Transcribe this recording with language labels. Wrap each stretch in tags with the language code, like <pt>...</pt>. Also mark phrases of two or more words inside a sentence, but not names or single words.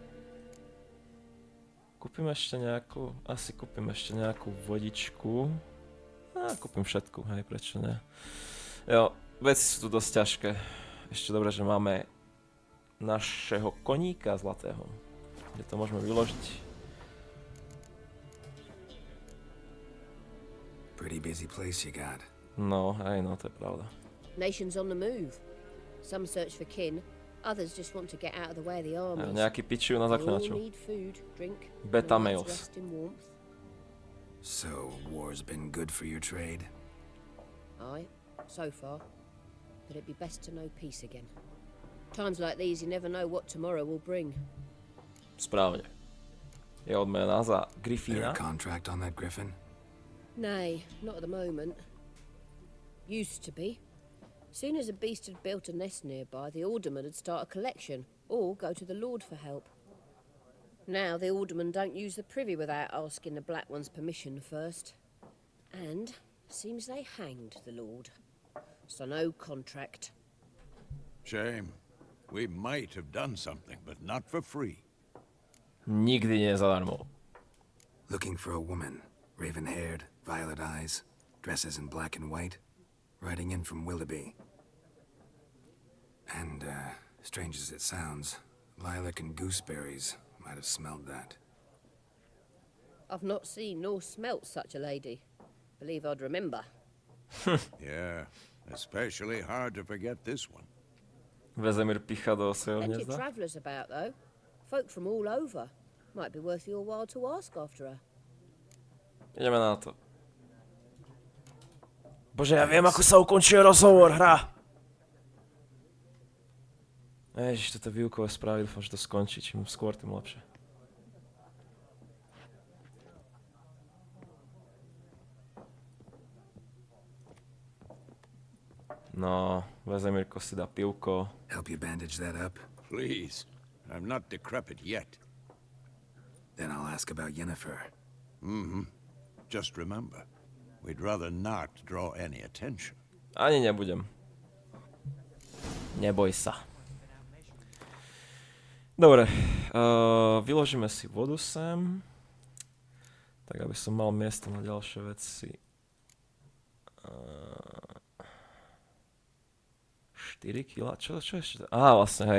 <sk>Kúpim ešte nejakú, asi kúpim ešte nejakú vodičku. Kúpim všetku, hej, prečo ne. Jo, veci sú tu dosť ťažké. Ešte dobre, že máme našeho koníka zlatého. Kde to môžeme vyložiť.</sk> <en>Pretty busy place you got.</en> <sk>No, hej, no, to je pravda.</sk> <en>Nations on the move. Some search for kin, others just want to get out of the way of the armies.</en> <sk>Nejaký pičujú na</sk> <en>All</en> <sk>zaklinačov.</sk> <en>need food, drink, Beta and a males. night's rest in warmth. So, war's been good for your trade? Aye, so far. But it'd be best to know peace again. Times like these, you never know what tomorrow will bring.</en> <sk>Správne. Je odmena za</sk> <en>There</en> <sk>Griffina.</sk> <en>a contract on that griffin? Nay, not at the moment. Used to be. Soon as a beast had built a nest nearby, the alderman would start a collection, or go to the Lord for help. Now the aldermen don't use the privy without asking the Black One's permission first. And seems they hanged the Lord. So no contract. Shame. We might have done something, but not for free.</en> <sk>Nikdy nie zadarmo.</sk> <en>Looking for a woman. Raven-haired, violet eyes, dresses in black and white. Riding in from Willoughby. And, strange as it sounds, lilac and gooseberries might have smelled that. I've not seen nor smelt such a lady. Believe I'd remember. Yeah, especially hard to forget this one.</en> <sk>Vezemír pícha do svojho</sk> <en>Plenty of</en> <sk>hniezda.</sk> <en>travellers about, though. Folk from all over. Might be worth your while to ask after her.</en> <sk>Ideme na to. Bože, ja viem, ako sa ukončuje rozhovor, hra! Ježiš, toto výukové správy, dúfam, že to skončí. Čím skôr, tým lepšie. No, Vezemírko si dá pivko.</sk> <en>Help you bandage that up? Please, I'm not decrepit yet. Then I'll ask about Yennefer. Just remember, we'd rather not draw any attention.</en> <sk>Ani nebudem. Neboj sa. Dobre, vyložíme si vodu sem, tak aby som mal miesto na ďalšie veci. 4 kg? Čo ešte? Vlastne, hej.</sk>